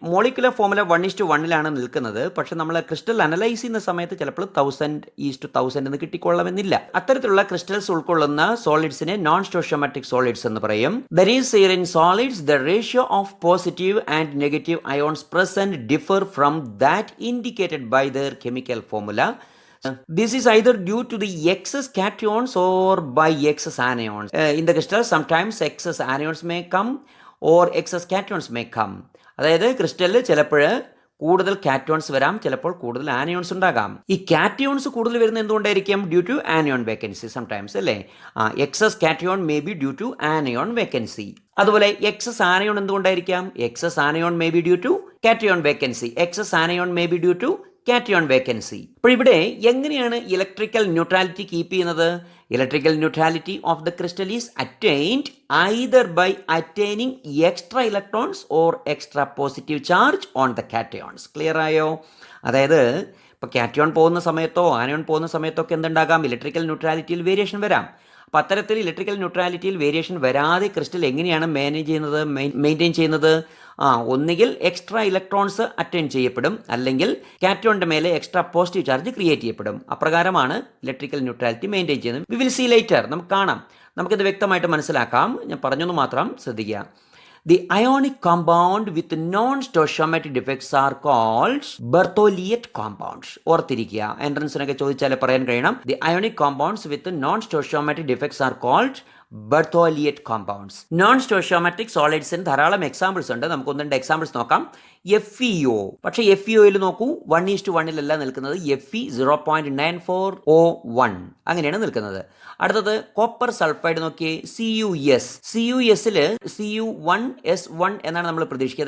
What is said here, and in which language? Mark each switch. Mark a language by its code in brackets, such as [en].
[ml] Molecular formula 1:1 നിൽക്കുന്നത്. പക്ഷെ നമ്മൾ ക്രിസ്റ്റൽ അനലൈസ് ചെയ്യുന്ന സമയത്ത് ചിലപ്പോൾ 1000:1000 എന്ന് കിട്ടിക്കൊള്ളണമെന്നില്ല. അത്തരത്തിലുള്ള ക്രിസ്റ്റൽസ് ഉൾക്കൊള്ളുന്ന സോളിഡ്സിനെ നോൺ സ്റ്റോഷിയോമെട്രിക് സോളിഡ്സ് എന്ന് പറയും. [en] There is in solids the ratio of positive and negative ions present differ from that indicated by their chemical formula. This is either due to the excess cations or by excess anions. In the crystal, sometimes excess anions may come or excess cations may come. [ml] അതായത് ക്രിസ്റ്റലിൽ ചിലപ്പോൾ കൂടുതൽ cations വരാം, ചിലപ്പോൾ കൂടുതൽ anions ഉണ്ടാകാം. ഈ cations കൂടുതൽ വരുന്നത് എന്തുകൊണ്ടായിരിക്കും? [en] due to anion vacancy sometimes, [ml] അല്ലേ? [en] Excess cation may be due to anion vacancy. [ml] അതുപോലെ എക്സസ് ആനിയോൺ എന്തുകൊണ്ടായിരിക്കാം? [en] Excess anion may be due to cation vacancy. Excess anion may be due to cation vacancy. [ml] അപ്പോൾ ഇവിടെ എങ്ങനെയാണ് electrical neutrality keep ചെയ്യുന്നത്? [en] Electrical neutrality of the crystal is attained either by attaining extra electrons or extra positive charge on the cations. Clear ആയോ? [ml] അതായത് ഇപ്പോൾ cation പോകുന്ന സമയത്തോ anion പോകുന്ന സമയത്തോ ഒക്കെ എന്തുണ്ടാകാം? ഇലക്ട്രിക്കൽ ന്യൂട്രാലിറ്റിയിൽ വേരിയേഷൻ വരാം. അപ്പോൾ അത്തരത്തിൽ ഇലക്ട്രിക്കൽ ന്യൂട്രാലിറ്റിയിൽ വേരിയേഷൻ വരാതെ ക്രിസ്റ്റൽ എങ്ങനെയാണ് മെയിൻറ്റെയിൻ ചെയ്യുന്നത്? ഒന്നുകിൽ എക്സ്ട്രാ ഇലക്ട്രോൺസ് അറ്റൈൻ ചെയ്യപ്പെടും, അല്ലെങ്കിൽ കാറ്റയോണിൻ്റെ മേലെ എക്സ്ട്രാ പോസിറ്റീവ് ചാർജ് ക്രിയേറ്റ് ചെയ്യപ്പെടും. അപ്രകാരമാണ് ഇലക്ട്രിക്കൽ ന്യൂട്രാലിറ്റി മെയിൻറ്റെയിൻ ചെയ്യുന്നത്. [en] We will see later. [ml] നമുക്ക് കാണാം, നമുക്കിത് വ്യക്തമായിട്ട് മനസ്സിലാക്കാം. ഞാൻ പറഞ്ഞൊന്ന് മാത്രം ശ്രദ്ധിക്കുക. [en] The ionic compound with non-stoichiometric defects are called Berthollet compounds. [ml] ഓർത്തിരിക്കുക, എൻട്രൻസിനൊക്കെ ചോദിച്ചാൽ പറയാൻ കഴിയണം. [en] The ionic compounds with non-stoichiometric defects are called Berthollet compounds. [ml] Non stoichiometric സോളിഡ്സിന് ധാരാളം എക്സാമ്പിൾസ് ഉണ്ട്. നമുക്ക് 1-2 എക്സാമ്പിൾസ് നോക്കാം. FeO. പക്ഷേ FeOയിൽ നോക്കൂ, 1:1 നിൽക്കുന്നത്. Fe 0.9401 അങ്ങനെയാണ് നിൽക്കുന്നത്. അടുത്തത് കോപ്പർ സൾഫൈഡ് നോക്കിയേ, CuS. CuSൽ Cu1S1 എന്നാണ് നമ്മൾ പ്രതീക്ഷിക്കുക.